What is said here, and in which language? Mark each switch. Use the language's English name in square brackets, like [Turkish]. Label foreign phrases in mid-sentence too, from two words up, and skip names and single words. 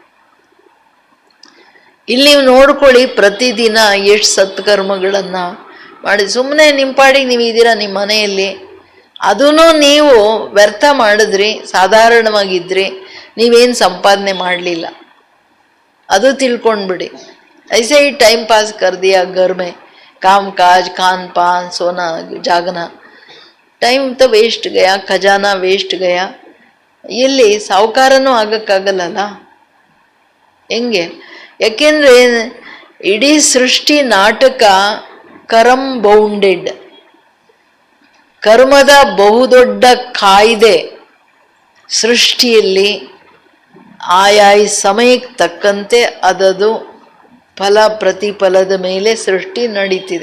[Kannada] ಇಲ್ಲಿ ನೀವು ನೋಡ್ಕೊಳ್ಳಿ, ಪ್ರತಿದಿನ ಎಷ್ಟು ಸತ್ಕರ್ಮಗಳನ್ನ ಮಾಡಿ ಸುಮ್ಮನೆ ನಿಮ್ಮ ಪಾಡಿಗೆ ನೀವು ಇದ್ದೀರಾ ನಿಮ್ಮ ಮನೆಯಲ್ಲಿ, ಅದೂ ನೀವು ವ್ಯರ್ಥ ಮಾಡಿದ್ರಿ, ಸಾಧಾರಣವಾಗಿದ್ರಿ, ನೀವೇನು ಸಂಪಾದನೆ ಮಾಡಲಿಲ್ಲ, ಅದು ತಿಳ್ಕೊಂಡ್ಬಿಡಿ. [Hindi] ऐसे ही [English] time pass [Hindi] कर दिया घर में, काम काज खान पान सोना जागना, ಟೈಮ್ तो वेस्ट गया, खज़ाना वेस्ट गया. [Kannada] ಇಲ್ಲಿ ಸಾವುಕಾರನೂ ಆಗಕ್ಕಾಗಲ್ಲಲ್ಲ, ಹೆಂಗೆ? ಯಾಕೆಂದ್ರೆ ಇಡೀ ಸೃಷ್ಟಿ ನಾಟಕ ಕರಂ ಬೌಂಡೆಡ್, ಕರ್ಮದ ಬಹುದೊಡ್ಡ ಕಾಯ್ದೆ ಸೃಷ್ಟಿಯಲ್ಲಿ ಆಯಾಯ ಸಮಯಕ್ಕೆ ತಕ್ಕಂತೆ ಅದದು ಫಲ ಪ್ರತಿಫಲದ ಮೇಲೆ ಸೃಷ್ಟಿ ನಡೀತಿದೆ.